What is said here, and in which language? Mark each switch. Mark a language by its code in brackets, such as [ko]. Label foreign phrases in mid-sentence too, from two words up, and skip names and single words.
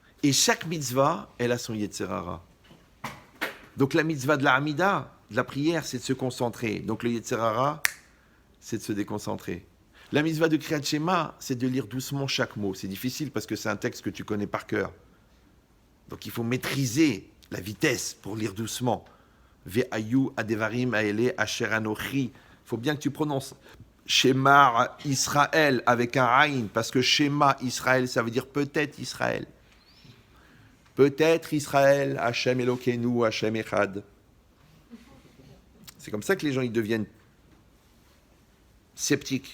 [fr] Et chaque mitzvah, elle a son [he] יצר הרע. [fr] Donc la mitzvah de la Hamida, de la prière, c'est de se concentrer. Donc le [he] יצר הרע, [fr] c'est de se déconcentrer. La mitzvah de [he] קריאת שמע, [fr] c'est de lire doucement chaque mot. C'est difficile parce que c'est un texte que tu connais par cœur. Donc il faut maîtriser la vitesse pour lire doucement. [he] והיו הדברים האלה אשר אנכי. [fr] Il faut bien que tu prononces [he] שמע ישראל [fr] avec un Aïn, parce que [he] שמע ישראל, [fr] ça veut dire peut-être Israël. Peut-être Israël, [he] השם אלוקינו, השם אחד. [fr] C'est comme ça que les gens ils deviennent sceptiques.